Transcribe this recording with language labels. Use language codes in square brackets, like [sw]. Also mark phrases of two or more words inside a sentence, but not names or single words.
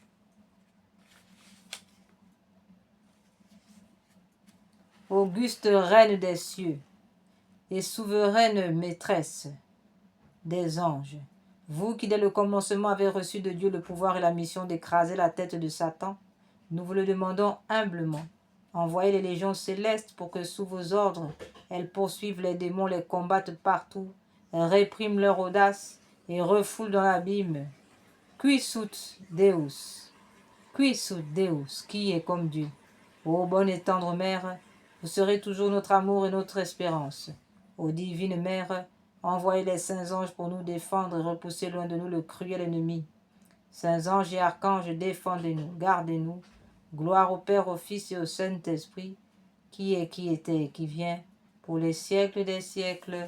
[fr] Auguste reine des cieux et souveraine maîtresse des anges, vous qui dès le commencement avez reçu de Dieu le pouvoir et la mission d'écraser la tête de Satan, nous vous le demandons humblement. Envoyez les légions célestes pour que sous vos ordres, elles poursuivent les démons, les combattent partout, répriment leur audace et refoulent dans l'abîme. [la] Qui sunt Deus? Qui sunt Deus? [fr] Qui est comme Dieu? Ô bonne et tendre Mère, vous serez toujours notre amour et notre espérance. Ô divine Mère, envoyez les saints anges pour nous défendre et repousser loin de nous le cruel ennemi. Saints anges et archanges, défendez-nous, gardez-nous. Gloire au Père, au Fils et au Saint-Esprit, qui est, qui était et qui vient, pour les siècles des siècles.